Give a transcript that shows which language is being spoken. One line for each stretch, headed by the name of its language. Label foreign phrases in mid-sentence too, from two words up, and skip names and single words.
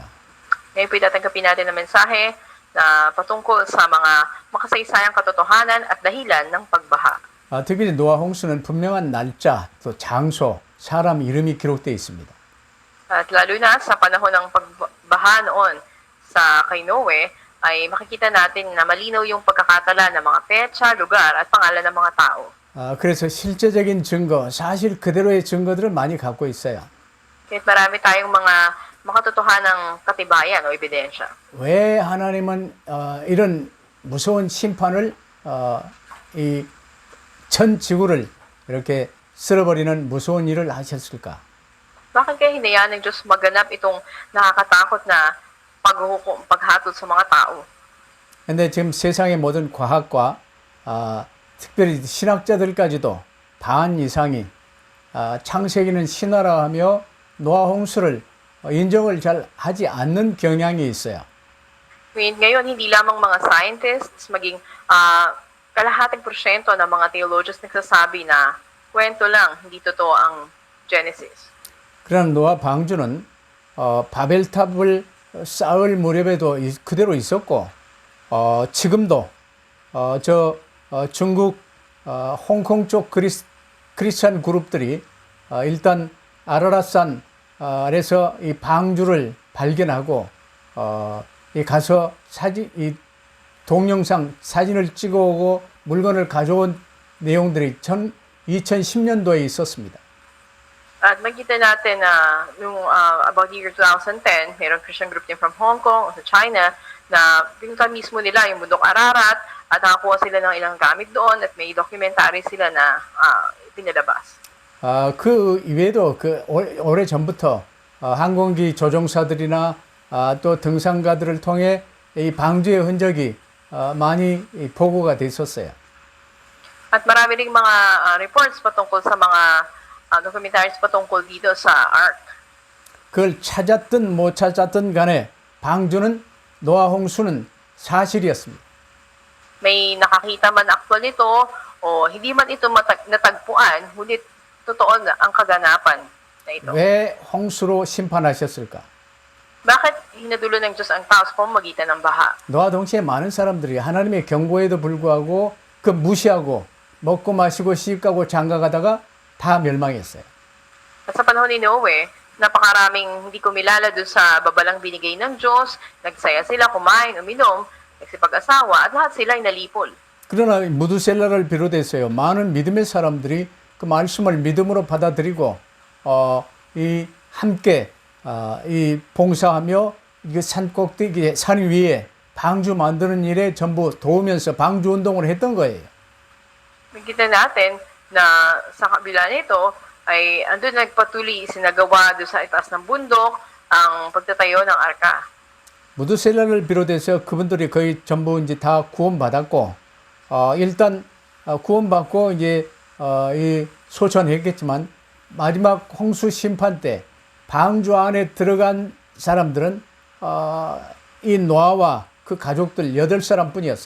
Filipino: Ngayon po itatanggapin natin ang mensahe na patungkol sa mga makasaysayang katotohanan at dahilan ng pagbaha.
Korean: 특히 노아 홍수는 분명한 날짜, 또 장소, 사람 이름이 기록되어 있습니다.
Filipino: At lalo na sa panahon ng pagbaha noon sa kay Noe, ay makikita natin na malinaw yung pagkakatala ng mga petsa, lugar at pangalan ng mga tao.
Korean: 그래서 실제적인 증거, 사실 그대로의 증거들을 많이 갖고 있어요.
Filipino: Kahit marami tayong mga makatotohanang katibayan o ebidensya.
Korean: 왜 하나님은 이런 무서운 심판을 이 전 지구를 이렇게 쓸어버리는 무서운 일을 하셨을까?
Filipino: Bakit kaya hinayaan ng Diyos maganap itong nakakatakot na paghatod sa mga tao?
Korean: 근데 지금 세상의 모든 과학과 특별히 신학자들까지도 반 이상이 창세기는 신화라 하며 노아 홍수를 인정을 잘 하지 않는 경향이 있어요.
Filipino: Ngayon, hindi lamang mga scientists, maging kalahating porsyento ng mga theologians nagsasabi na kwento lang, hindi totoo ang Genesis.
Korean: 그러나 노아 방주는 바벨탑을 쌓을 무렵에도 그대로 있었고 지금도 중국 홍콩 쪽 크리스찬 그룹들이 일단 아라랏산 아래서 이 방주를 발견하고 가서 이 동영상 사진을 찍어오고 물건을 가져온 내용들이 2010년도에 있었습니다.
Filipino: At makita natin na
English: about the year 2010,
Filipino: mayroong
English: Christian group
Filipino: din from Hong Kong o sa China na pinunta mismo nila yung bundok Ararat at nakakuha sila ng ilang gamit doon at may documentary sila na pinalabas.
Korean: 그 이외에도 그 오래 전부터 항공기 조종사들이나 또 등산가들을 통해 이 방주의 흔적이 많이 보고가 됐었어요.
Filipino: At marami ring mga reports patungkol sa mga documentaries patungkol dito sa Ark.
Korean: 그걸 찾았든 못 찾았든 간에 방주는 노아 홍수는 사실이었습니다.
Filipino: May nakakita man actual nito o hindi man ito natagpuan, ngunit totoo na ang kaganapan na ito.
Korean: 왜 홍수로 심판하셨을까?
Filipino: Bakit hinadulo ng Diyos ang tao sa pamamagitan ng baha?
Korean: 노아 동시에 많은 사람들이 하나님의 경고에도 불구하고 그 무시하고 먹고 마시고 시집가고 장가가다가 다 멸망했어요.
Filipino: At sa panahon ni Noe, napakaraming hindi kumilala doon sa babalang binigay ng Diyos, nagsaya sila, kumain, uminom, nagsipag-asawa, at lahat sila ay nalipol.
Korean: 그러나 무두셀라를 비롯해서요 많은 믿음의 사람들이 그 말씀을 믿음으로 받아들이고 이 함께 이 봉사하며 이 산꼭대기 산 위에 방주 만드는 일에 전부 도우면서 방주 운동을 했던 거예요.
Filipino: Nakita natin na sa kabila nito ay andun nagpatuloy sinagawa doon sa itaas ng bundok ang pagtatayo ng arka.
Korean: 무두셀라를 비롯해서 그분들이 거의 전부 이제 다 구원받았고 일단 구원받고 이제 이 소천했겠지만 마지막 홍수 심판 때 방주 안에 들어간 사람들은 이 노아와 그 가족들 8사람뿐이었어요.